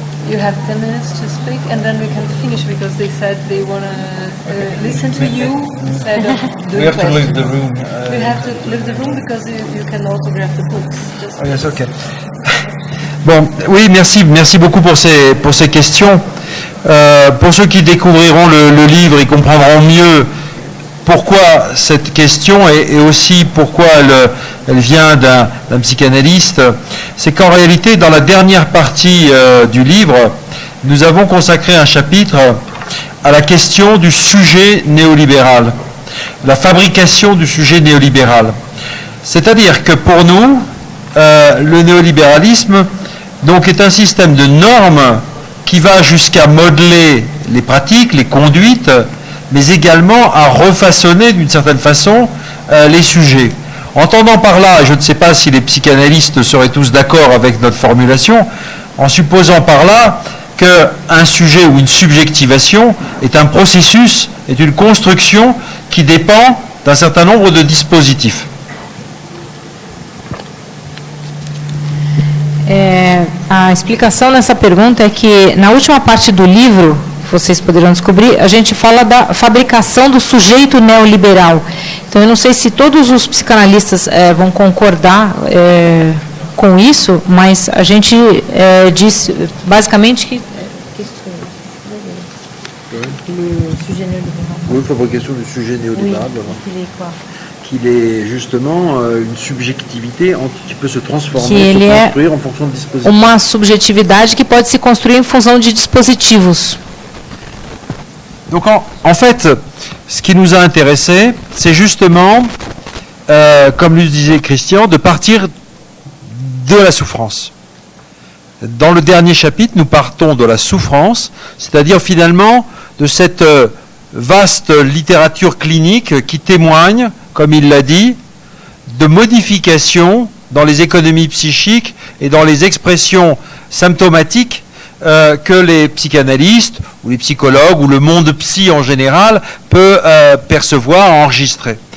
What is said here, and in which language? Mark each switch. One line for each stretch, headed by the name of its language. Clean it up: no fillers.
English: You have 10 minutes to speak, and then we can finish because they said they want to listen to you instead of doing We have to leave the room. We have to leave the room because you can autograph the books. Oh, yes, okay.
French: Bon, oui, merci beaucoup pour ces questions. Pour ceux qui découvriront le livre, ils comprendront mieux pourquoi cette question et aussi pourquoi elle vient d'un psychanalyste. C'est qu'en réalité, dans la dernière partie du livre, nous avons consacré un chapitre à la question du sujet néolibéral, la fabrication du sujet néolibéral. C'est-à-dire que pour nous, le néolibéralisme donc, est un système de normes qui va jusqu'à modeler les pratiques, les conduites, mais également à refaçonner d'une certaine façon les sujets. Entendant par là, et je ne sais pas si les psychanalystes seraient tous d'accord avec notre formulation, en supposant par là qu'un sujet ou une subjectivation est un processus, est une construction qui dépend d'un certain nombre de dispositifs.
Portuguese: A explicação nessa pergunta é que na última parte do livro vocês poderão descobrir, a gente fala da fabricação do sujeito neoliberal. Então, eu não sei se todos os psicanalistas vão concordar com isso, mas a gente diz basicamente que
French: Oui, fabrication du sujet néolibéral, qu'il est justement une subjectivité qui peut se transformer, se construire en fonction de dispositifs.
Portuguese: Uma subjetividade que pode se construir em função de dispositivos.
French: Donc en fait, ce qui nous a intéressé, c'est justement, comme le disait Christian, de partir de la souffrance. Dans le dernier chapitre, nous partons de la souffrance, c'est-à-dire finalement de cette vaste littérature clinique qui témoigne, comme il l'a dit, de modifications dans les économies psychiques et dans les expressions symptomatiques que les psychanalystes ou les psychologues ou le monde psy en général peut percevoir, enregistrer.